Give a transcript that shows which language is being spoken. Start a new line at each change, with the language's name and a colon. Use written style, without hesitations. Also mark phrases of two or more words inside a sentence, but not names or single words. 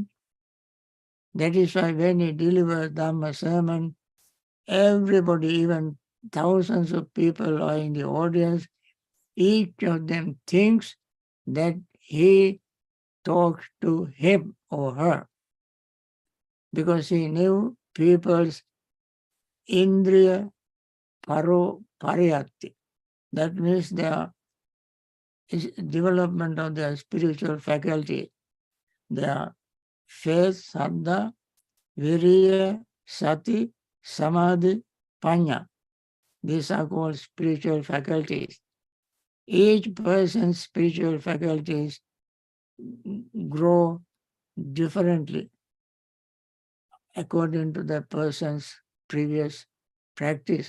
English: That is why when he delivers Dhamma sermon, everybody, even thousands of people are in the audience, each of them thinks that he talks to him or her, because he knew people's
Pali: indriya pariyatti.
English: That means their development of their spiritual faculty, their faith,
Pali: saddha, viriya, sati, samadhi, panya.
English: These are called spiritual faculties. Each person's spiritual faculties grow differently according to the person's previous practice.